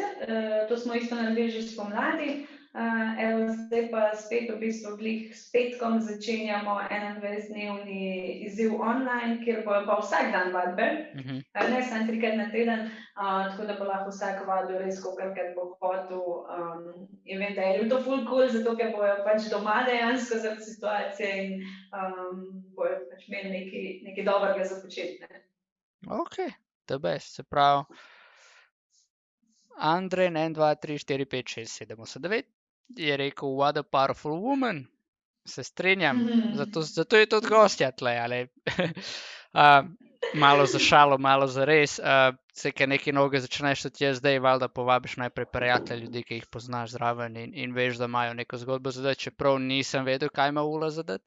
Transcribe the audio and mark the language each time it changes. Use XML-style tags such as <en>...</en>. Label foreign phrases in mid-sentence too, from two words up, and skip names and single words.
<sl>To smo isto naredili že spomladi. Evo, zdaj pa spet v bistvu glih s petkom začenjamo 21-dnevni izziv online, kjer bojo pa vsak dan vadbe, ne samo 3 na teden, tako da bo lahko vsak vadil res, kolikor bo hotel. In vem, da je to ful cool, zato ker bojo pač doma dejansko zaradi situacije in bojo pač imeli nekaj dobrega za početi.</sl> <en>Ok, the best.</en> <sl>Se pravi, Andrej, 1, 2, 3, 4, 5, 6, 7, 8, 9 je rekel,</sl> <en>what a powerful woman.</en> <sl>Se strinjam, zato je tudi gostja tle, ali? Malo za šalo, malo za res. Se, ker nekaj novega začneš tudi jaz zdaj, valjda povabiš najprej prijatelje, ljudi, ki jih poznaš zraven in veš, da imajo neko zgodbo zadati, čeprav nisem vedel, kaj ima Ula zadati.</sl>